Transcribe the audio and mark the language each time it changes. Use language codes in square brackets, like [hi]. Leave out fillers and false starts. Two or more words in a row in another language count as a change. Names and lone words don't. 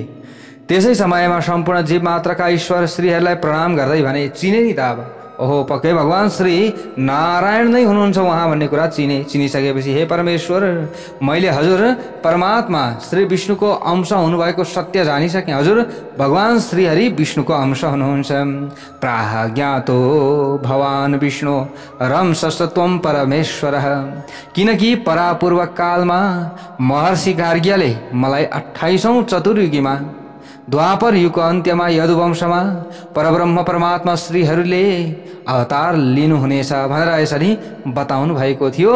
[ne] त्यसै समयमा सम्पूर्ण जीव मात्रका ईश्वर श्रीहरूलाई प्रणाम गर्दै भने, चिने नि त अब, ओहो पक्कै भगवान श्री नारायण नै हुनुहुन्छ उहाँ भन्ने कुरा चिनिसकेपछि, हे परमेश्वर मैले हजुर परमात्मा श्री विष्णुको अंश हुनुभएको सत्य जानिसकेँ। हजुर भगवान श्रीहरि विष्णुको अंश हुनुहुन्छ। [sa] प्राह ज्ञातो भवान विष्णु रंसस्त्वं परमेश्वरः। [ne] किनकि परापूर्व कालमा महर्षि गार्ग्यले मलाई 28औं चतुर्युगीमा द्वापर युगको अन्त्यमा यदुवंशमा परब्रह्म परमात्मा श्रीहरूले अवतार लिनुहुनेछ भनेर यसरी बताउनु भएको थियो।